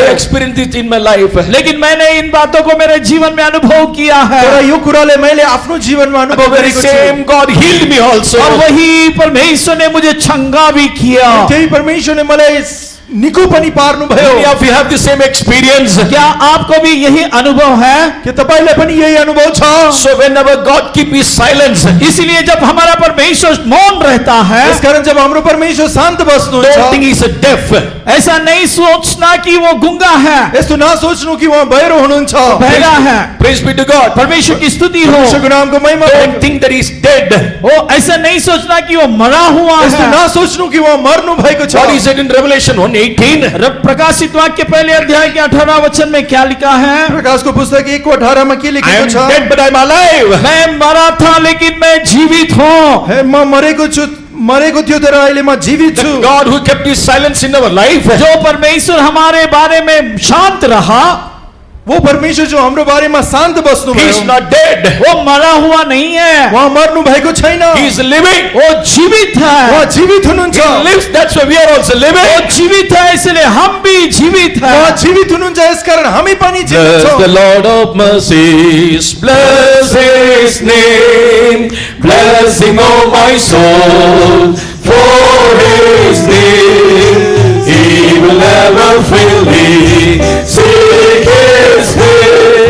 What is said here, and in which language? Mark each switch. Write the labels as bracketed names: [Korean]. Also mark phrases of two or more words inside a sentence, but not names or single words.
[Nepali] भयो। [English] experienced it in my life. [Hindi] लेकिन मैंने इन बातों को मेरे जीवन में अनुभव किया है। [Nepali] तर यो कुराले मैले आफ्नो जीवनमा [English] But [Nepali] अनुभव [English] the very [Nepali] गरेको छु। [English] same God healed me also. [Hindi] और वही परमेश्वर ने मुझे चंगा भी किया। [Nepali] त्यही परमेश्वरले मलाई निको पनि पार्नु [English] Many [Nepali] भयो। [English] of you have the same experience. [Hindi] क्या आपको भी यही अनुभव है? [Nepali] के तपाईलाई पनि यही अनुभव छ? [English] So whenever God keep his silence, [Hindi] इसलिए जब हमारा परमेश्वर मौन रहता है, [Nepali] यसकारण जब हाम्रो परमेश्वर शान्त [English] don't [Nepali] बस्नुहुन्छ, [English] think he's a deaf. [Hindi] ऐसा नहीं सोचना कि वो गुंगा है, [Nepali] यस्तो नसोच्नु कि उहाँ बहिरो हुनुहुन्छ। [Hindi] बहरा है। [English] Praise be to God. [Hindi] परमेश्वर की स्तुति हो। [Nepali] परमेश्वरको नामको महिमा [English] Don't [Nepali] होस्। [English] think that he's dead. [Hindi] वो ऐसा नहीं सोचना कि वो मरा हुआ [Nepali] यस्तो [Hindi] है। [Nepali] नसोच्नु कि उहाँ मर्नु भएको छ। [English] What he said in Revelation 1:18. [Hindi] प्रकाशित वाक्य पहले अध्याय के 18 वचन में क्या लिखा है? [Nepali] प्रकाशको पुस्तक 1:18 मा के [English] I [Nepali] लेखेको [English] am [Nepali] छ? [English] dead but I am alive. [Hindi] मैं मरा था लेकिन मैं जीवित हूँ। [Nepali] हे म मरेको थियो तर अहिले म जीवित छु। [English] The God who kept his silence in our life. [Hindi] जो परमेश्वर हमारे बारे में शांत रहा, [Nepali] वो परमेश्वर जो हाम्रो बारेमा शान्त बस्नु [English] He is [Nepali] भयो, [English] not dead. [Hindi] वो मरा हुआ नहीं है, [Nepali] उहाँ मर्नु भएको छैन, [English] He is living. [Hindi] वो जीवित है। [Nepali] उहाँ जीवित हुनुहुन्छ, [English] He lives. That's why we are also [Hindi] वो [English] living. [Hindi] जीवित है, इसलिए हम भी जीवित [Nepali] उहाँ [Hindi] है। [Nepali] जीवित हुनुहुन्छ, यसकारण हामी पनि जीवित [English] Bless [Nepali] छौँ। [English] the Lord of mercies, bless His name, blessing all my soul for His name. He will never fail me. Seek His name.